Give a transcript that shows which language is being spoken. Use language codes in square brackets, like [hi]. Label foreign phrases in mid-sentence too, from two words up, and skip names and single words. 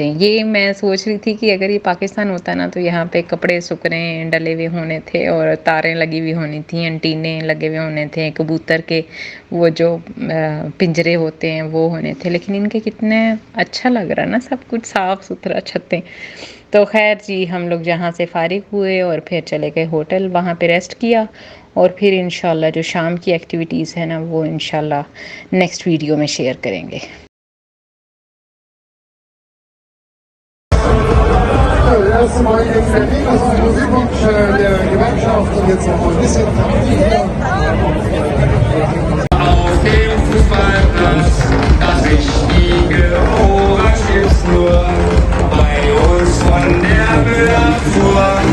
[ur] یہ میں سوچ رہی تھی کہ اگر یہ پاکستان ہوتا نا تو یہاں پہ کپڑے سکھنے ڈلے ہوئے ہونے تھے اور تاریں لگی ہوئی ہونی تھی، انٹینے لگے ہوئے ہونے تھے، کبوتر کے وہ جو پنجرے ہوتے ہیں وہ ہونے تھے، لیکن ان کے کتنے اچھا لگ رہا ہے نا، سب کچھ صاف ستھرا چھتیں. تو خیر جی ہم لوگ جہاں سے فارغ ہوئے اور پھر چلے گئے ہوٹل، وہاں پہ ریسٹ کیا اور پھر ان شاء اللہ جو شام کی ایکٹیویٹیز ہے نا وہ ان شاء اللہ [en] next video [ur] میں شیئر کریں گے. [de] Erstmal jetzt fertig, das ist die Musikwunsch der Gewerkschaft und jetzt noch ein bisschen auf dem Fußballplatz, das richtige Orange gibt's nur bei uns von der Müllabfuhr.